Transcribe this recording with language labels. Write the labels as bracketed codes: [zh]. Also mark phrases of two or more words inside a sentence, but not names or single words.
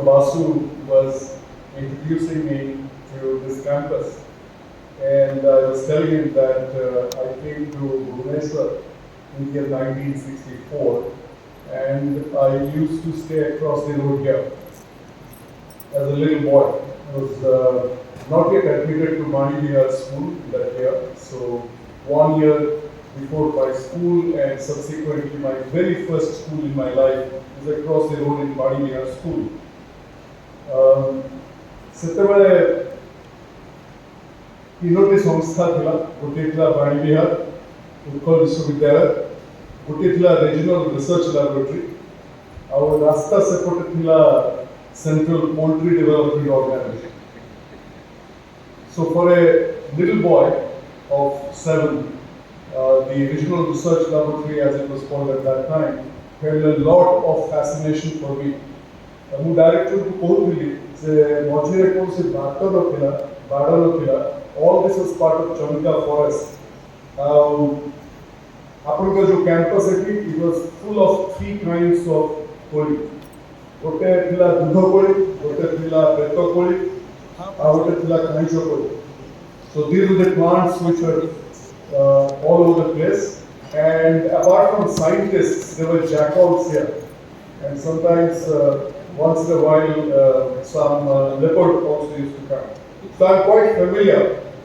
[en] Basu was introducing me to this campus, and I was telling him that I came to Bhubaneswar in the year 1964, and I used to stay across the road here as a little boy. I was not yet admitted to Hon'ble school that year, so 1 year before my school and subsequently my very first school in my life was across the road in Hon'ble school. [or] ସେତେବେଳେ ତିନୋଟି ସଂସ୍ଥା ଥିଲା, ଗୋଟିଏ ଥିଲା ବାଣୀବିହାର, ଉତ୍କଳ ବିଶ୍ୱବିଦ୍ୟାଳୟ, ଗୋଟିଏ ଥିଲା ରିଜନାଲ ରିସର୍ଚ୍ଚ ଲାବୋରେଟୋରୀ, ଆଉ ରାସ୍ତା ସେପଟେ ଥିଲା ସେଣ୍ଟ୍ରାଲ ପୋଲ୍ଟ୍ରି ଡେଭଲପମେଣ୍ଟ ଅର୍ଗାନାଇଜେସନ. [en] So for a little boy of 7, the Regional Research Laboratory, as it was called at that time, held a lot of fascination for me. [or] ମୁଁ ଡାଇରେକ୍ଟରକୁ କହୁଥିଲି ଯେ ମଝିରେ କୌଣସି ବାଟ ନଥିଲା, ବାଡ଼ ନଥିଲା, [en] all this was part of Chamika forest. [or] ଆପଣଙ୍କ ଯେଉଁ କ୍ୟାମ୍ପସ୍ ଏଠି, [en] it was full of 3 kinds of କୋଳି. [or] ଗୋଟେ ଥିଲା ଦୁଧ କୋଳି, ଗୋଟେ ଥିଲା ବେତ କୋଳି, ଆଉ ଗୋଟେ ଥିଲା କାଇଁଚ କୋଳି. [en] So these were the plants which were all over the place. And apart from scientists, there were jackals here. And sometimes, once in a while, some leopard also used to come. So I'm quite familiar